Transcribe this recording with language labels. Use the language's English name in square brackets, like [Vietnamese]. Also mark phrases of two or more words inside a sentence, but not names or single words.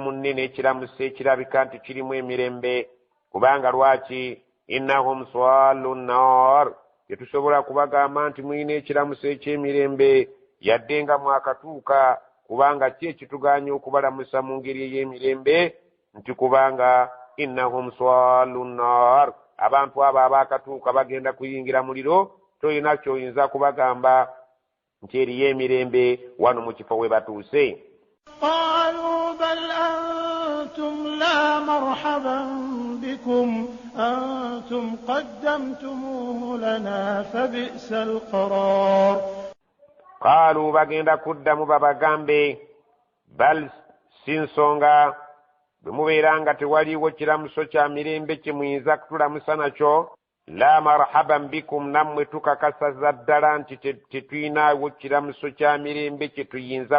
[Ganda] munne n'ekiramuso ekirabika nti kirimu emirembe kubanga lwaki [Arabic] إنهم صالو النار [Ganda] tetusobola kubagamba nti mulina ekiramuso eky'emirembe yadde nga mwakatuuka kubanga ki ekituganya okubalamusa mu ngeri ey'emirembe nti kubanga [Arabic] إنهم صالو النار [Ganda] abantu abo abaakatuuka bagenda kuyingira muliro toyina kyoyinza kubagamba nti eriyo emirembe wano mu kifo we batuuse. [Arabic] قالوا بل أنتم لا مرحبا بكم أنتم قدمتموه لنا فبئس القرار. [Ganda] قالوا bagenda kuddamu babagambe bal sinsonga bwe mubeera nga tewaliiwo kiramuso kya mirembe kye muyinza kutulamusa nakyo [Arabic] لا مرحبا بكم [Ganda] nammwe tukakasaza ddala nti tetuyinaawo kiramuso kya mirembe kye tuyinza